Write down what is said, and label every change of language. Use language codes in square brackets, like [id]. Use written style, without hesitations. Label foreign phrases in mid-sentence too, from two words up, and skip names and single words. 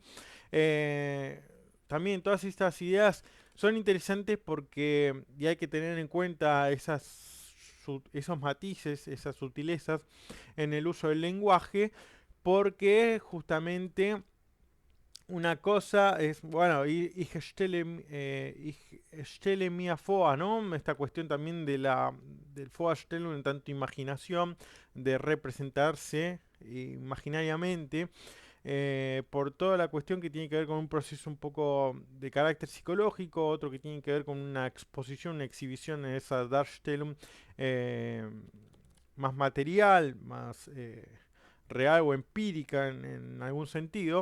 [es] Eh, También todas estas ideas son interesantes porque y hay que tener en cuenta esos matices, esas sutilezas en el uso del lenguaje, porque justamente una cosa es, bueno, [de] ich stelle mir vor, [es] ¿no? Esta cuestión también del Vorstellung en tanto imaginación, de representarse imaginariamente, por toda la cuestión que tiene que ver con un proceso un poco de carácter psicológico, otro que tiene que ver con una exposición, una exhibición en esa Darstellung eh, más material, más real o empírica en algún sentido.